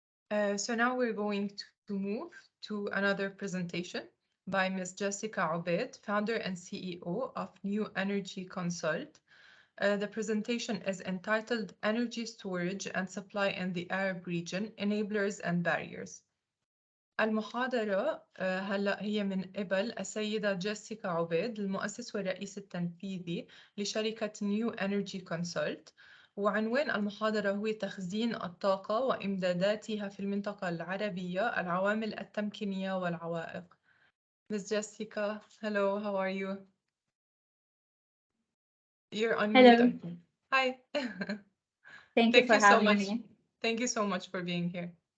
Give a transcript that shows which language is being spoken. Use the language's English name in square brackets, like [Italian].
[English] So now we're going to move to another presentation by Ms. Jessica Obaid, founder and CEO of New Energy Consult. The presentation is entitled Energy Storage and Supply in the Arab Region, Enablers and Barriers. [Arabic] المحاضرة هلأ هي من قبل السيدة جيسيكا عبيد، المؤسس والرئيس التنفيذي لشركة نيو انرجي كونسلت، وعنوان المحاضرة هو تخزين الطاقة وإمداداتها في المنطقة العربية، العوامل التمكينية والعوائق. [English] Ms. Jessica, hello, how are you? You're on Hello. mute. Hi. Thank you for having me. Thank you so much for being here.